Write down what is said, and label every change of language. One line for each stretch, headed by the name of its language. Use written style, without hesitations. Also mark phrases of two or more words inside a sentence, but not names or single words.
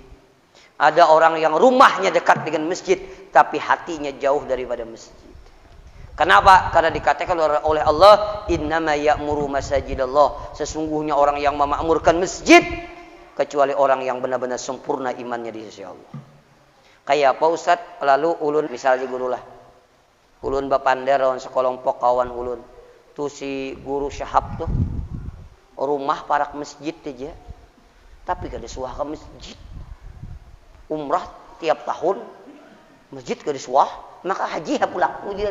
Indonesian: Ada orang yang rumahnya dekat dengan masjid tapi hatinya jauh daripada masjid. Kenapa? Karena dikatakan oleh Allah,
Arabic: innama ya'muru masajidallah,
Indonesian: sesungguhnya orang yang memakmurkan masjid kecuali orang yang benar-benar sempurna imannya di sisi Allah. Kayak apa Ustaz?
Banjar: Lalu ulun misalnya guru lah, ulun bapandar lawan sekelompok kawan ulun, tuh si guru Syahab tuh rumah parak masjid aja, tapi kada suah ke masjid. Umrah tiap tahun masjid kada suah, maka haji pulang kemudian.